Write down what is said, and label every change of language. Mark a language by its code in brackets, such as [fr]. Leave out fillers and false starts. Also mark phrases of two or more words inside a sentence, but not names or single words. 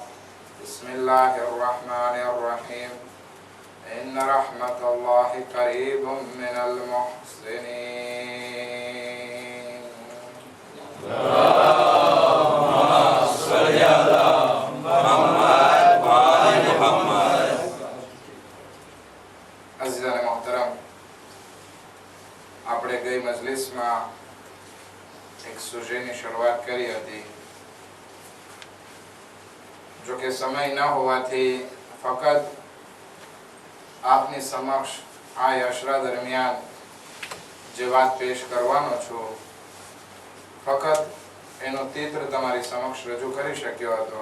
[ar] بسم الله الرحمن الرحيم. إن رحمة الله قريب من المحسنين. اللهم صل على محمد وآل محمد. [gu] અઝીઝાને મોહતરમ, આપણે ગઈ મજલિસમાં એક સુજેની શરૂઆત કરી હતી. જો કે સમય ન હોવાથી ફક્ત આપની સમક્ષ આ અશરા દરમિયાન જે વાત પેશ કરવાનો છું, ફક્ત એનો ચિત્ર તમારી સમક્ષ રજૂ કરી શક્યો હતો.